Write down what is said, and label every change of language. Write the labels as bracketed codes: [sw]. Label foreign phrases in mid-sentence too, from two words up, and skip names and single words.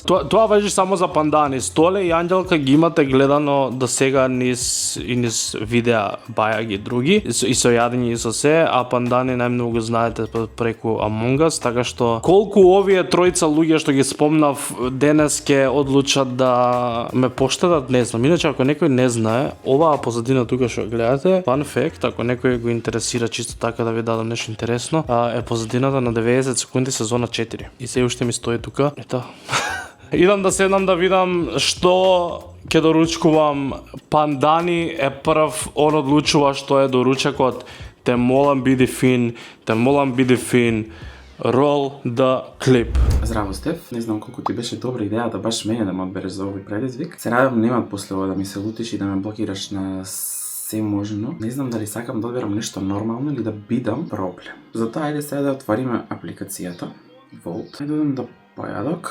[mk] Тоа важи само за Пандани. Столе и Анѓелка ги имате гледано до сега низ видеа бајаги други и со јадење и со се, а Пандани најмногу знаете преку Among Us, така што колку овие тројца луѓе што ги спомнав денес ќе одлучат да ме поштедат, не знам. Иначе ако некој не знае, оваа позадина тука што гледате, [en] fun fact, [mk] ако некој го интересира чисто така да ви дадам нешто интересно, е позадината на 90 секунди сезона 4. И се уште ми стои тука. Ето. Идам да седнам да видам што ќе доручкувам. Пандани е прв, он одлучува што е доручекот. Те молам биди фин, [en] roll the clip. [mk] Здраво, Стеф. Не знам колку ти беше добра идеја да баш мене да ме одбереш за овој предизвик. Се надевам нема после ова да ми се лутиш и да ме блокираш на се можно. Не знам дали сакам да одберам нешто нормално или да бидам проблем. Затоа ајде сега да отвориме апликацијата Volt. Ајде одам да појадок.